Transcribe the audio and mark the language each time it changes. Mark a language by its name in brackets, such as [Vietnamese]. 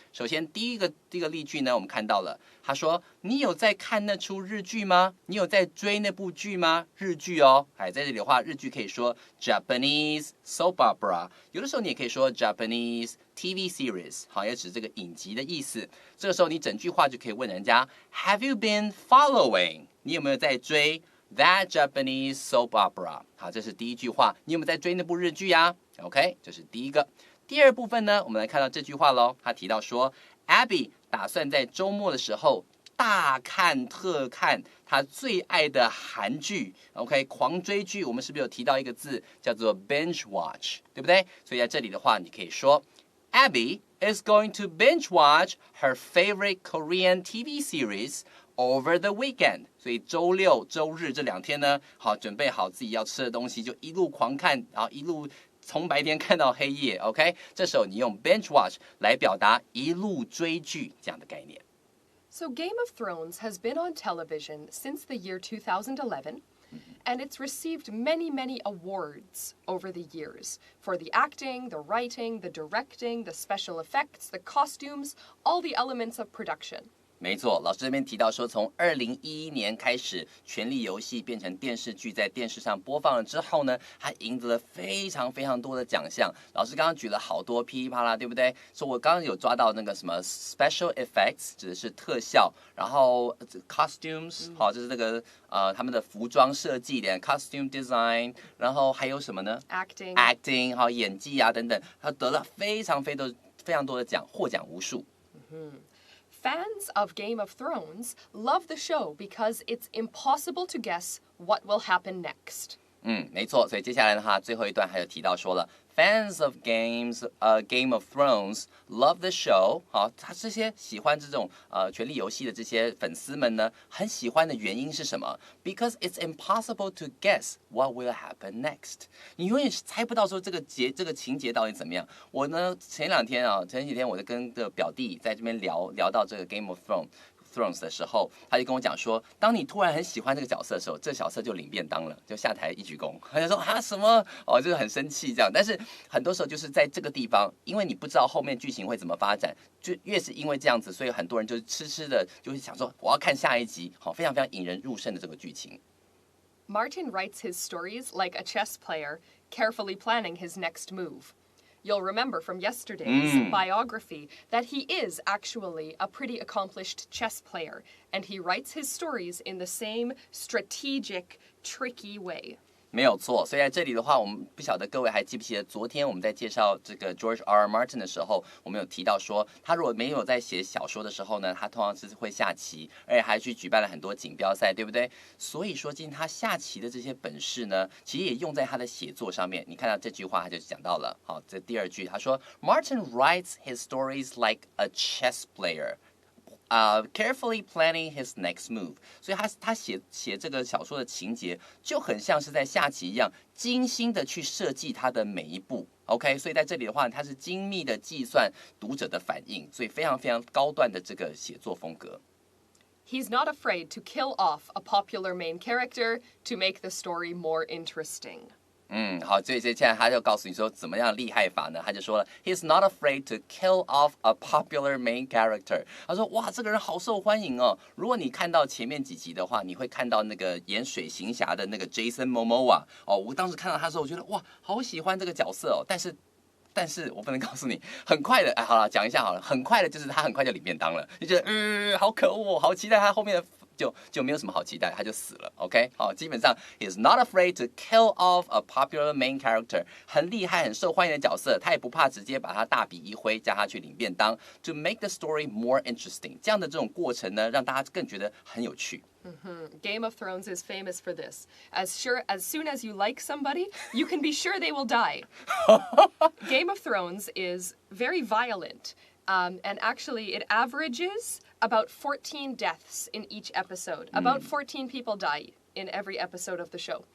[Chinese] 首先，第一个例句呢，我们看到了，他说：“你有在看那出日剧吗？你有在追那部剧吗？日剧哦。” 在这里的话，日剧可以说 [English] Japanese soap opera， [Chinese] 有的时候你也可以说 [English] Japanese TV series， [Chinese] 好，也指这个影集的意思。这个时候你整句话就可以问人家 [English] Have you been following？ [Chinese] 你有没有在追 [English] That Japanese soap opera？ [Chinese] 好，这是第一句话。你有没有在追那部日剧呀 ？OK， 这是第一个。第二部分呢，我们来看到这句话喽。他提到说 ，Abby 打算在周末的时候大看特看他最爱的韩剧。 OK， 狂追剧，我们是不是有提到一个字叫做 binge watch， 对不对？所以在这里的话，你可以说 [English] Abby is going to binge watch her favorite Korean TV series。 Over the weekend， [Chinese] 所以周六、周日这2天呢，好，准备好自己要吃的东西，就一路狂看，然后一路从白天看到黑夜。 OK， 这时候你用 binge watch 来表达一路追剧这样的概念。 [English] So Game of Thrones has been on television since the year 2011. And it's received many, many awards over the years for the acting, the writing, the directing, the special effects, the costumes, all the elements of production. [Chinese] 没错，老师这边提到说，从2011年开始，《权力游戏》变成电视剧，在电视上播放了之后呢，它赢得了非常非常多的奖项。老师刚刚举了好多噼里啪啦，对不对？说我刚刚有抓到那个什么 special effects， 指的是特效，然后costumes， 好，就是那个他们的服装设计的 costume design， 然后还有什么呢 ？acting， 好，演技啊等等，他得了非常多的奖，获奖无数。 [English] Fans of Game of Thrones love the show because it's impossible to guess what will happen next. [Chinese] 没错，所以接下来的话，最后一段还有提到说了 [English] fans of Game of Thrones love the show. [Chinese] 好，他这些喜欢这种权力游戏的这些粉丝们呢，很喜欢的原因是什么 ？ [English] Because it's impossible to guess what will happen next. [Chinese] 你永远猜不到说这个情节到底怎么样。我呢前几天我就跟这个表弟在这边聊到这个 Game of Thrones 的时候，他就跟我讲说，当你突然很喜欢这个角色的时候，这个角色就领便当了，就下台一鞠躬。他就说啊什么哦，就是很生气这样。但是很多时候就是在这个地方，因为你不知道后面剧情会怎么发展，就越是因为这样子，所以很多人就痴的就会想说，我要看下一集，好，非常非常引人入胜的这个剧情。 [English] Martin writes his stories like a chess player, carefully planning his next move. You'll remember from yesterday's biography that he is actually a pretty accomplished chess player, and he writes his stories in the same strategic, tricky way. [Chinese] 没有错，所以在这里的话，我们不晓得各位还记不记得，昨天我们在介绍这个 George R. Martin 的时候，我们有提到说，他如果没有在写小说的时候呢，他通常是会下棋，而且还去举办了很多锦标赛，对不对？所以说，今天他下棋的这些本事呢，其实也用在他的写作上面。你看到这句话，他就讲到了，好，这第二句，他说 [English] Martin writes his stories like a chess player.carefully planning his next move， [Chinese] 所以他写这个小说的情节就很像是在下棋一样，精心的去设计他的每一步。 OK， 所以在这里的话，他是精密的计算读者的反应，所以非常非常高段的这个写作风格。 [English] He's not afraid to kill off a popular main character to make the story more interesting. [Chinese] 好，所以现在他就告诉你说怎么样厉害法呢？他就说了 ， [English] He's not afraid to kill off a popular main character。 [Chinese] 他说，哇，这个人好受欢迎哦。如果你看到前面几集的话，你会看到那个演水行侠的那个 Jason Momoa 哦。我当时看到他的时候，我觉得哇，好喜欢这个角色哦。但是我不能告诉你，很快的，好了，讲一下好了，很快的就是他很快就领便当了，就觉得好可恶，好期待他后面的。就没有什么好期待，他就死了。OK， 好，基本上 [English] he's not afraid to kill off a popular main character， [Chinese] 很厉害、很受欢迎的角色，他也不怕直接把他大笔一挥，叫他去领便当。 [English] To make the story more interesting， [Chinese] 这样的这种过程呢，让大家更觉得很有趣。 [English] Game of Thrones is famous for this. As soon as you like somebody, you can be sure they will die. Game of Thrones is very violent. And actually, it averages about 14 deaths in each episode. About 14 people die in every episode of the show.